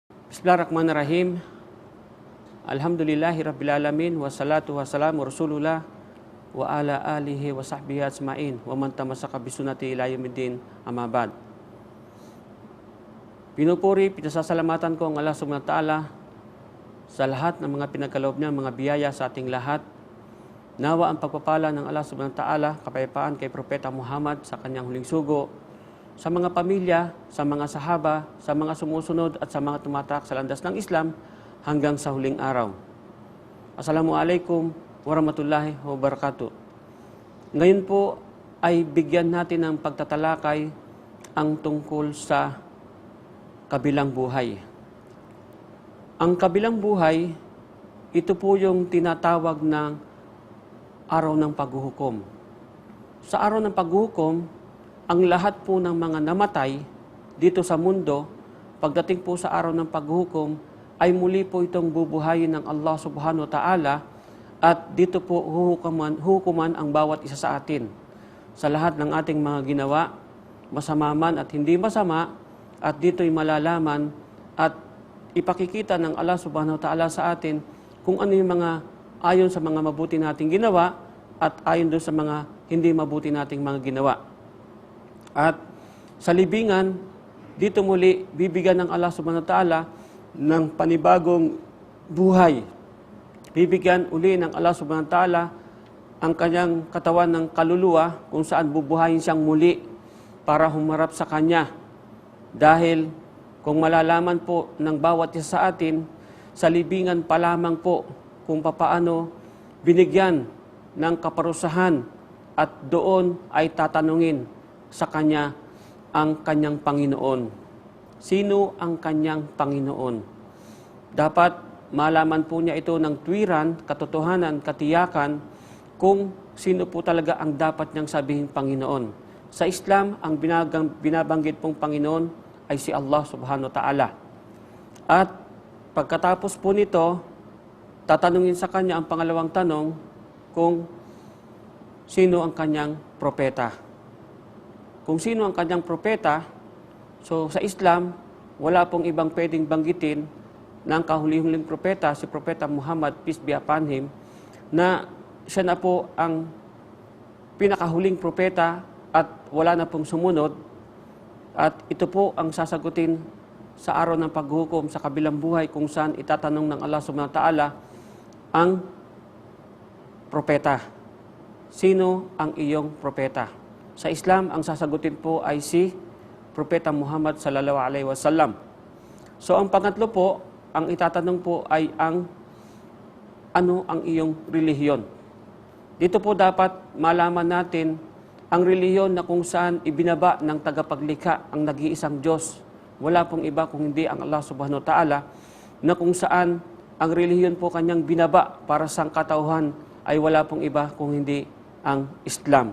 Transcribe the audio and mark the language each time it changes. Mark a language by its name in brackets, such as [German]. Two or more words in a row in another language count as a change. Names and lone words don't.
[Arabic] بسم الله الرحمن الرحيم الحمد لله رب العالمين. والصلاة والسلام رسول الله وعلى آله وصحبه أجمعين ومن تمسك بسنته إلى يوم الدين أما بعد. [Filipino] Pinupuri, pinasasalamatan ko ang [Arabic] الله سبحانه وتعالى [Filipino] sa lahat ng mga pinagkaloob niya, mga biyaya sa ating lahat. Nawa ang pagpapala ng [Arabic] الله سبحانه وتعالى, [Filipino] kapayapaan kay Propeta Muhammad sa kanyang huling sugo, sa mga pamilya, sa mga sahaba, sa mga sumusunod at sa mga tumatak sa landas ng Islam hanggang sa huling araw. [Arabic] السلام عليكم ورحمة الله وبركاته. [Filipino] Ngayon po ay bigyan natin ng pagtatalakay ang tungkol sa kabilang buhay. Ang kabilang buhay, ito po yung tinatawag ng araw ng paghuhukom. Sa araw ng paghuhukom, ang lahat po ng mga namatay dito sa mundo, pagdating po sa araw ng paghuhukom, ay muli po itong bubuhayin ng [Arabic] الله سبحانه وتعالى [Filipino] at dito po huhukuman ang bawat isa sa atin. Sa lahat ng ating mga ginawa, masama man at hindi masama, at dito'y malalaman at ipakikita ng [Arabic] الله سبحانه وتعالى [Filipino] sa atin kung ano yung mga ayon sa mga mabuti nating ginawa at ayon doon sa mga hindi mabuti nating mga ginawa. At sa libingan, dito muli bibigyan ng [Arabic] الله سبحانه وتعالى [Filipino] ng panibagong buhay. Bibigyan uli ng [Arabic] الله سبحانه وتعالى [Filipino] ang kanyang katawan ng kaluluwa kung saan bubuhayin siyang muli para humarap sa kanya. Dahil kung malalaman po ng bawat isa sa atin, sa libingan pa lamang po kung papaano binigyan ng kaparusahan at doon ay tatanungin sa kanya ang kanyang Panginoon. Sino ang kanyang Panginoon? Dapat malaman po niya ito ng tuwiran, katotohanan, katiyakan kung sino po talaga ang dapat niyang sabihin Panginoon. Sa Islam, ang binabanggit pong Panginoon ay si [Arabic] الله سبحانه وتعالى. [Filipino] At pagkatapos po nito, tatanungin sa kanya ang pangalawang tanong kung sino ang kanyang propeta. Kung sino ang kanyang propeta, so sa Islam, wala pong ibang pwedeng banggitin ng kahuli-huling propeta, si Propeta Muhammad, [English] peace be upon him, [Filipino] na siya na po ang pinakahuling propeta at wala na pong sumunod. At ito po ang sasagutin sa araw ng paghuhukom sa kabilang buhay kung saan itatanong ng [Arabic] الله سبحانه وتعالى [Filipino] ang propeta. Sino ang iyong propeta? Sa Islam, ang sasagutin po ay si Propeta Muhammad [Arabic] صلى الله عليه وسلم. [Filipino] So ang pangatlo po, ang itatanong po ay ano ang iyong relihiyon. Dito po dapat malaman natin ang relihiyon na kung saan ibinaba ng tagapaglikha ang nag-iisang Diyos. Wala pong iba kung hindi ang [Arabic] الله سبحانه وتعالى, [Filipino] na kung saan ang relihiyon po kanyang binaba para sa katauhan ay wala pong iba kung hindi ang Islam.